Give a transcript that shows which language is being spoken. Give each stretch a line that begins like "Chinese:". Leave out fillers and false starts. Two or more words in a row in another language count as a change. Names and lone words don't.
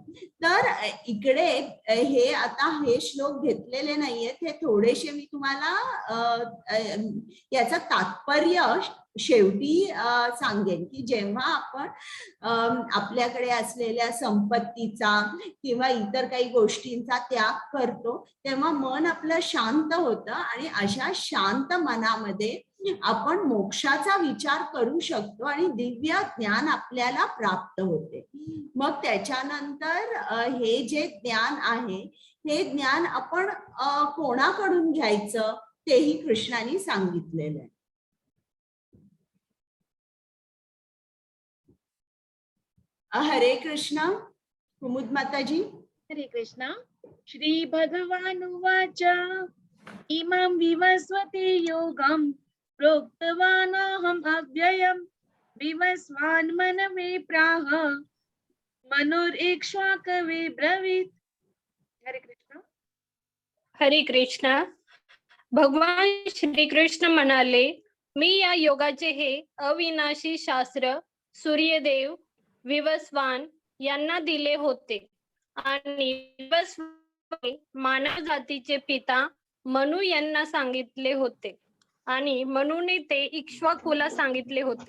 Marathi: तर इकडे हे आता हे श्लोक घेतलेले नाहीयेत, हे थोडेसे मी तुम्हाला याचं तात्पर्य शेवटी सांगेन की जेव्हा आपण आपल्याकडे असलेल्या संपत्तीचा किंवा इतर काही गोष्टींचा त्याग करतो तेव्हा मन आपलं शांत होतं आणि अशा शांत मनामध्ये आपण मोक्षाचा विचार करू शकतो आणि दिव्य ज्ञान आपल्याला प्राप्त होते. मग त्याच्यानंतर हे जे ज्ञान आहे हे ज्ञान आपण कोणाकडून घ्यायचं तेही कृष्णाने सांगितलेलं आहे. हरे कृष्ण. कुमुद माताजी. हरे कृष्ण.
Sanskrit: श्री भगवानुवाच इमं विवस्वते योगं प्रोक्तवानहम् अव्ययम् विवस्वान् मनवे प्राह मनुरीक्ष्वाकवे ब्रवीत्. हरे कृष्ण. हरे कृष्ण.
Marathi: भगवान श्री कृष्ण म्हणाले, मी या योगाचे हे अविनाशी शास्त्र सूर्यदेव विवस्वान यांना दिले होते आणि विवस्वान मानव जातीचे पिता मनु यांना सांगितले होते आणि मनुने ते इक्ष्वाकुला सांगितले होते.